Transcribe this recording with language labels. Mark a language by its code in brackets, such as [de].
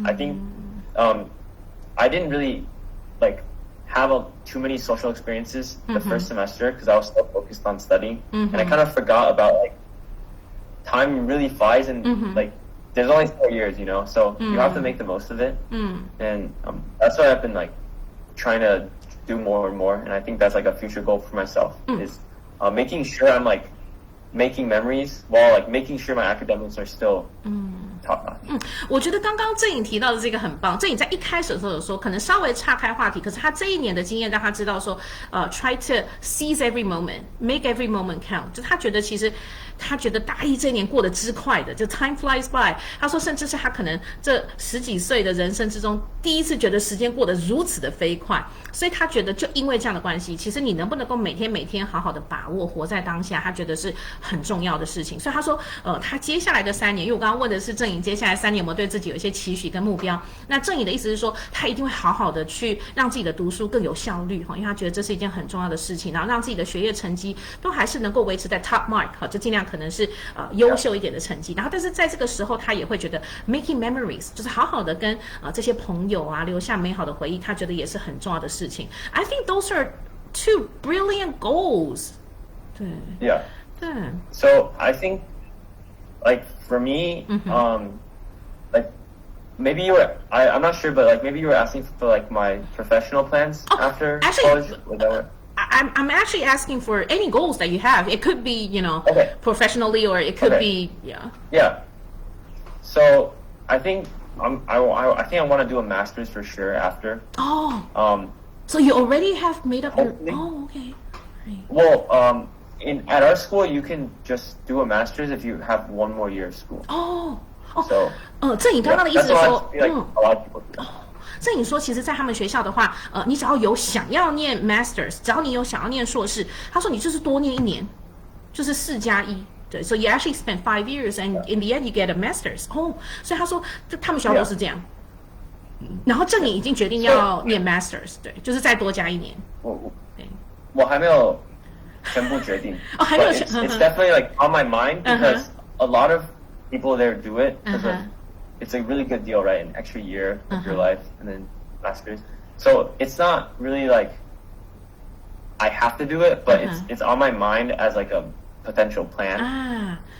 [en] I think I didn't really, like, have too many social experiences the first semester because I was so focused on studying, and I kind of forgot about like time really flies, and like there's only 4 years, you know, so you have to make the most of it, and that's what I've been like trying to do more and more, and I think that's like a future goal for myself is making sure I'm like making memories while like making sure my academics are still top notch. [zh] 我觉得刚刚郑颖提到的这个很棒。郑颖在一开始的时候有说，可能稍微岔开话题，可是他这一年的经验让他知道说， [en] try to seize every moment, make every moment count。 [zh] 就他觉得其实他觉得大一这一年过得之快的，就 [en] time flies by。 [zh] 他说，甚至是他可能这10几岁的人生之中，第一次觉得时间过得如此的飞快。所以他觉得，就因为这样的关系，其实你能不能够每天好好的把握，活在当下，他觉得是很重要的事情。所以他说，他接下来的3年，因为我刚刚问的是郑颖接下来3年有没有对自己有一些期许跟目标。那郑颖的意思是说，他一定会好好的去让自己的读书更有效率哈，因为他觉得这是一件很重要的事情，然后让自己的学业成绩都还是能够维持在 top mark 哈，就尽量可能是优秀一点的成绩。然后，但是在这个时候，他也会觉得 [en] making memories [zh] 就是好好的跟这些朋友啊留下美好的回忆，他觉得也是很重要的事情。 [en] I think those are 2 brilliant goals. [zh] 对。 [en] Yeah. [zh] 对。 [en] So I think, like for me, like maybe you were I'm not sure, but like maybe you were asking for like my professional plans after college. Was that what? I'm actually asking for any goals that you have. It could be, you know, professionally, or it could be, Yeah. So I think I think I want to do a master's for sure after. So you already have made up your. Hopefully. Okay. Right. Well, at our school you can just do a master's if you have 1 more year of school. So. [zh] 郑颖刚刚的意思是说， [en] like a lot of people do. [zh] 郑颖说，其实，在他们学校的话，你只要有想要念 masters， 只要你有想要念硕士，他说你就是多念1年，就是4+1。对 [en] ，so you actually spend 5 years and in the end you get a masters。 [zh] 所以他说，他们学校都是这样。然后郑颖已经决定要念 masters， 对，就是再多加1年。我还没有全部决定。还没有全。 [en] It's definitely like on my mind because a lot of people there do it because it's a really good deal, right? An extra year of your life and then masters. So it's not really like I have to do it, but it's on my mind as like a potential plan.